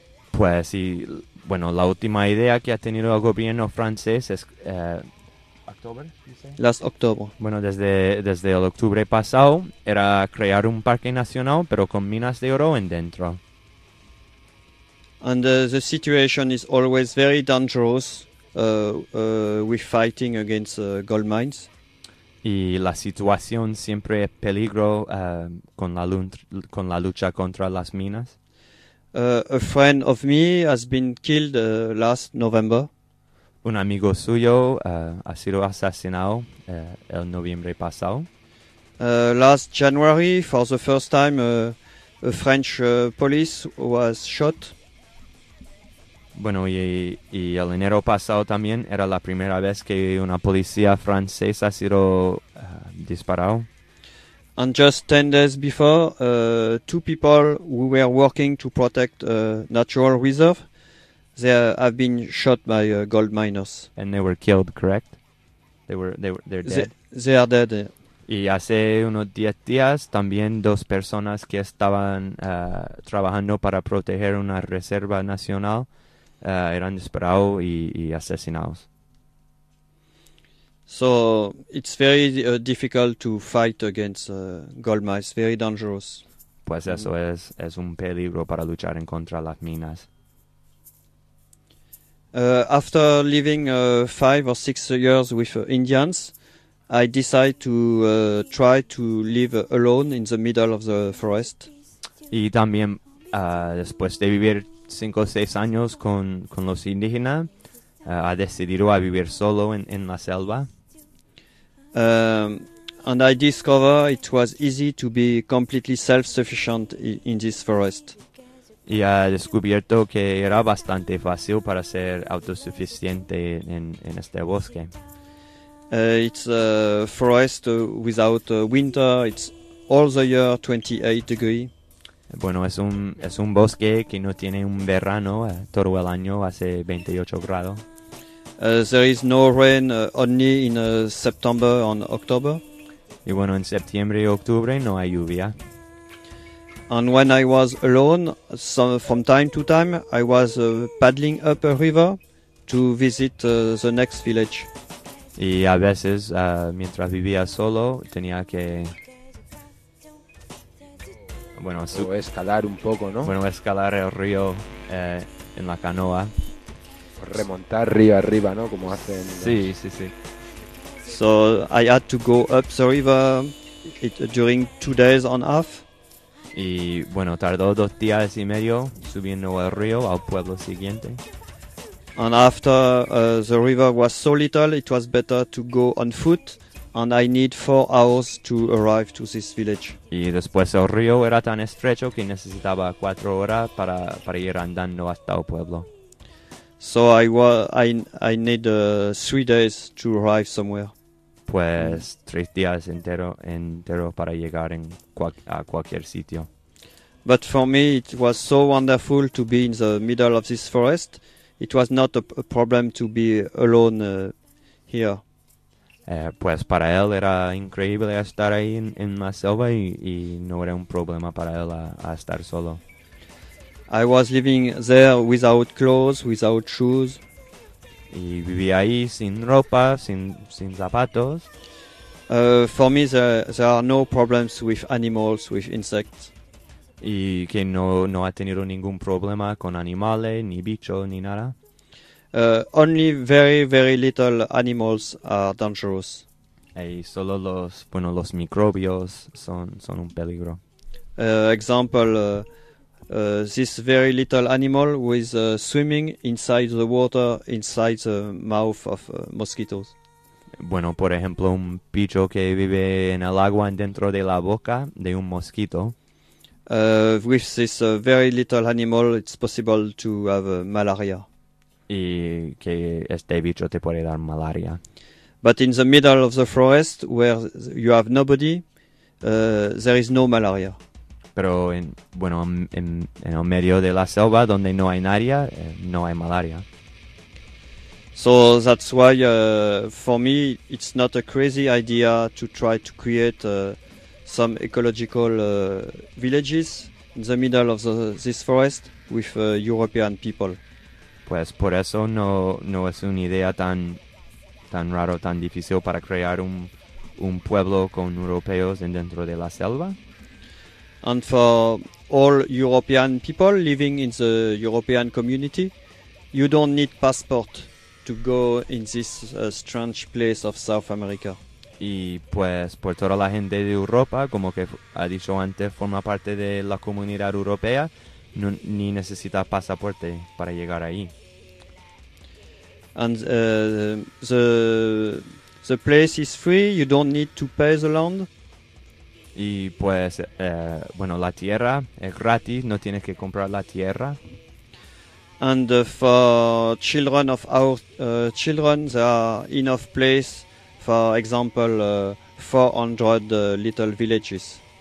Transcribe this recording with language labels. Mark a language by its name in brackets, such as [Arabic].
[Spanish] Pues sí, bueno, la última idea que ha tenido el gobierno francés es [English] last October. [Spanish] Bueno, desde el octubre pasado era crear un parque nacional pero con minas de oro en dentro. [English] And the situation is always very dangerous with fighting against gold mines. [Spanish] Y la situación siempre es peligro con la lucha contra las minas. [English] A friend of me has been killed last November. [Spanish] Un amigo suyo ha sido asesinado el noviembre pasado. [English] Last January, for the first time, a French police was shot. [Spanish] Bueno, y el enero pasado también era la primera vez que una policía francesa ha sido disparado. [English] And just 10 days before, two people who were working to protect a natural reserve, they have been shot by gold miners. And they were killed, correct? They're dead. They are dead. [Spanish] Y hace unos 10 días también dos personas que estaban trabajando para proteger una reserva nacional eran disparados y asesinados. [English] So it's very difficult to fight against gold mines. Very dangerous. [Spanish] Pues eso es un peligro para luchar en contra las minas. [English] After living 5 or 6 years with Indians, I decide to try to live alone in the middle of the forest. [Spanish] Y también después de vivir 5 o 6 años con los indígenas, ha decidido a vivir solo en la selva. [English] And I discover it was easy to be completely self-sufficient in this forest. [Spanish] Y ha descubierto que era bastante fácil para ser autosuficiente en este bosque. [English] It's a forest without winter. It's all the year 28 degrees. [Spanish] Bueno, es un bosque que no tiene un verano, todo el año hace 28 grados. [English] There is no rain only in September and October. [Spanish] Y bueno, en septiembre y octubre no hay lluvia. [English] And when I was alone, from time to time, I was paddling up a river to visit the next village. [Spanish] Y a veces, mientras vivía solo, tenía que... Bueno, escalar un poco, ¿no? Bueno, escalar el río en la canoa. Remontar río arriba, ¿no? Como hacen... Sí. [English] So, I had to go up the river during 2 days and a half. [Spanish] Y, bueno, tardó 2 días y medio subiendo el río al pueblo siguiente. [English] And after the river was so little, it was better to go on foot. And I need 4 hours to arrive to this village. [Spanish] Y después el río era tan estrecho que necesitaba 4 horas para ir andando hasta el pueblo. [English] So I need 3 days to arrive somewhere. [Spanish] Pues 3 días entero para llegar a cualquier sitio. [English] But for me it was so wonderful to be in the middle of this forest. It was not a problem to be alone here. [Spanish] Pues para él era increíble estar ahí en la selva y no era un problema para él a estar solo. [English] I was living there without clothes, without shoes. [Spanish] Y vivía ahí sin ropa, sin zapatos. [English] For me there are no problems with animals, with insects. [Spanish] Y que no ha tenido ningún problema con animales, ni bichos, ni nada. [English] Only very, very little animals are dangerous. [Spanish] Y solo los microbios son un peligro. [English] Example, this very little animal was swimming inside the water, inside the mouth of mosquitoes. [Spanish] Bueno, por ejemplo, un bicho que vive en el agua dentro de la boca de un mosquito. [English] With this very little animal, it's possible to have malaria. [Spanish] Y que este bicho te puede dar malaria. [English] But in the middle of the forest, where you have nobody, there is no malaria. [Spanish] Pero en, bueno, en el medio de la selva, donde no hay nadie, no hay malaria. [English] So that's why, for me, it's not a crazy idea to try to create some ecological villages in the middle of this forest with European people. [Spanish] Pues por eso no es una idea tan raro, tan difícil para crear un pueblo con europeos dentro de la selva. [English] And for all European people living in the European community, you don't need passport to go in this strange place of South America. [Spanish] Y pues por toda la gente de Europa, como que ha dicho antes, forma parte de la comunidad europea, no, ni necesita pasaporte para llegar ahí. [English] And the place is free, you don't need to pay the land. [Spanish] Y pues, bueno, la tierra es gratis, no tienes que comprar la tierra. [English] And for children of our children, there are enough place, for example, 400 little villages.